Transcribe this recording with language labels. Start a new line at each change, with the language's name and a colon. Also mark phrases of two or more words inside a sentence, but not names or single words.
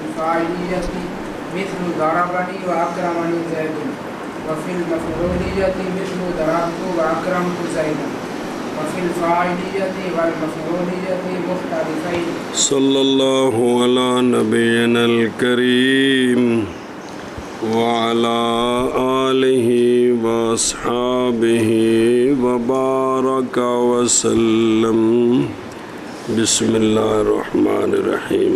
Arabic: الفاعلیۃ مثل ضربنی واکرمنی زید وفی المفعولیۃ مثل ضربت واکرمت زیدا وفی الفاعلیۃ والمفعولیۃ مختلفین۔ صلی اللہ علی نبینا الکریم وعلی آلہ واصحابہ وبارک وسلم۔ بسم اللہ الرحمن الرحیم۔